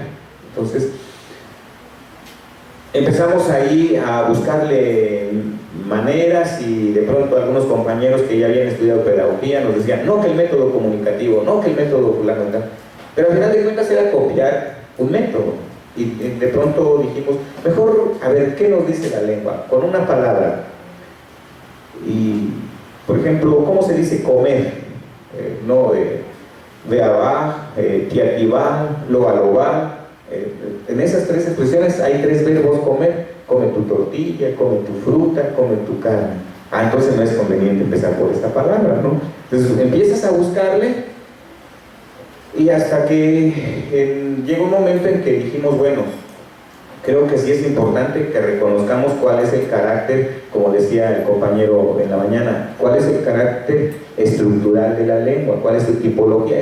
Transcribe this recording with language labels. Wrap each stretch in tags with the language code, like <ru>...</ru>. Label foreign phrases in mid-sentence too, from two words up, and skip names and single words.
<es>Entonces empezamos ahí a buscarle maneras, y de pronto algunos compañeros que ya habían estudiado pedagogía nos decían: no, que el método comunicativo, no, que el método fulano, pero al final de cuentas era copiar un método. Y de pronto dijimos: mejor, a ver, ¿qué nos dice la lengua? Con una palabra. Y, por ejemplo, ¿cómo se dice comer?</es> <tzh>Veabá, tiatibá, lobalobá.</tzh> <es>En esas 3 expresiones hay 3 verbos comer: come tu tortilla, come tu fruta, come tu carne. Entonces no es conveniente empezar por esta palabra, ¿no? Entonces empiezas a buscarle, y hasta que llega un momento en que dijimos: bueno, creo que sí es importante que reconozcamos cuál es el carácter, como decía el compañero en la mañana, cuál es el carácter estructural de la lengua, cuál es su tipología.</es>